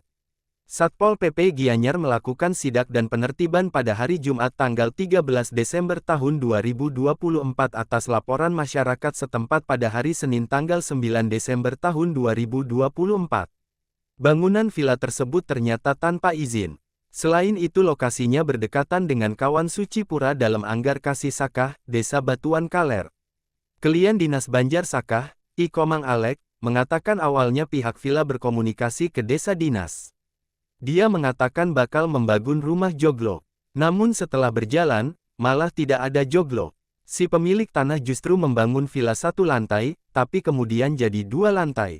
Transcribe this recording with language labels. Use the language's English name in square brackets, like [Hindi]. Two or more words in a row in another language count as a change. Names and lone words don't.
[Indonesian] Satpol PP Gianyar melakukan sidak dan penertiban pada hari Jumat tanggal 13 Desember tahun 2024 atas laporan masyarakat setempat pada hari Senin tanggal 9 Desember tahun 2024. Bangunan villa tersebut ternyata tanpa izin. Selain itu lokasinya berdekatan dengan kawan suci pura dalam Anggarkasih Sakah, Desa Batuan Kaler. Klien Dinas Banjar Sakah, I Komang Alek, mengatakan awalnya pihak villa berkomunikasi ke desa dinas. Dia mengatakan bakal membangun rumah joglo. Namun setelah berjalan, malah tidak ada joglo. Si pemilik tanah justru membangun villa 1 lantai, tapi kemudian jadi 2 lantai.